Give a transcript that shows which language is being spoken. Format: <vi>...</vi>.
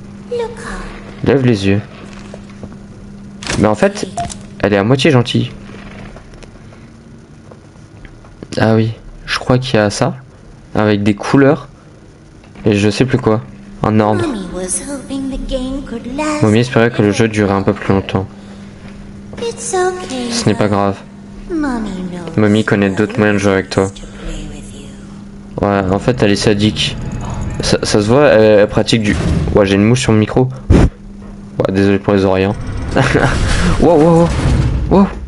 <en>Look up.</en> <fr>Lève les yeux. Mais en fait, elle est à moitié gentille. Ah oui, je crois qu'il y a ça, avec des couleurs, et je sais plus quoi. Un ordre.</fr> <en>Mommy was hoping the game could last.</en> <fr>Mommy espérait que le jeu durerait un peu plus longtemps.</fr> <en>It's okay.</en> <fr>Ce n'est pas grave.</fr> <en>Mommy knows.</en> <fr>Mommy connaît d'autres moyens de jouer avec toi.</fr> <en>To play with you.</en> <fr>Ouais, en fait, elle est sadique. Ça se voit, elle pratique du... Ouais, j'ai une mouche sur le micro. Ouais, désolé pour les oreilles. Hein. Wow, wow, wow. Wow.</fr>